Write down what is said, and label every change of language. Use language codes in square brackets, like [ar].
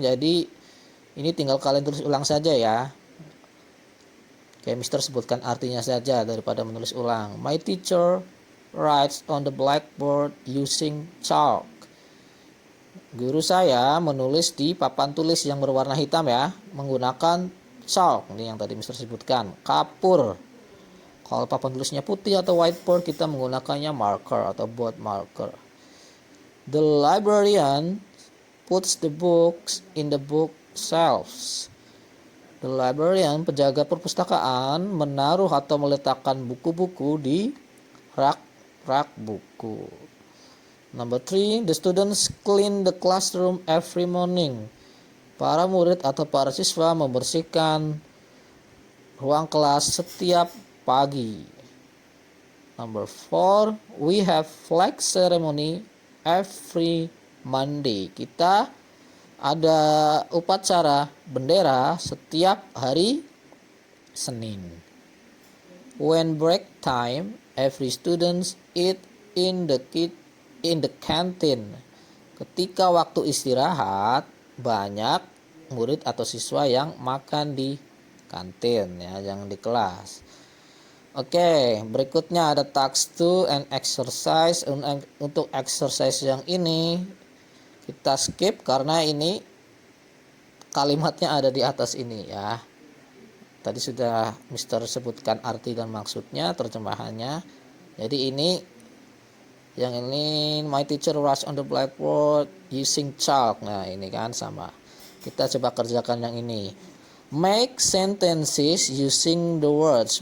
[id] Jadi ini tinggal kalian tulis ulang saja ya. Kayak Mister sebutkan artinya saja daripada menulis ulang. [en] My teacher writes on the blackboard using chalk. [id] Guru saya menulis di papan tulis yang berwarna hitam ya, menggunakan chalk. Ini yang tadi Mister sebutkan. Kapur. Kalau papan tulisnya putih atau whiteboard, kita menggunakannya marker atau board marker. [en] The librarian puts the books in the book shelves. The librarian, [id] penjaga perpustakaan, menaruh atau meletakkan buku-buku di rak buku. [en] Number 3, the students clean the classroom every morning. [id] Para murid atau para siswa membersihkan ruang kelas setiap pagi. [en] Number 4, we have flag ceremony every Monday. [id] Kita ada upacara bendera setiap hari Senin. [en] When break time, every student eat in the canteen. [id] Ketika waktu istirahat, banyak murid atau siswa yang makan di kantin ya, yang di kelas. Oke, berikutnya ada [en] task 2 and exercise. [id] Untuk exercise yang ini kita skip karena ini kalimatnya ada di atas ini ya. Tadi sudah Mister sebutkan arti dan maksudnya, terjemahannya. Jadi ini yang ini, [en] my teacher writes on the blackboard using chalk. [id] Nah, ini kan sama. Kita coba kerjakan yang ini. [en] Make sentences using the words.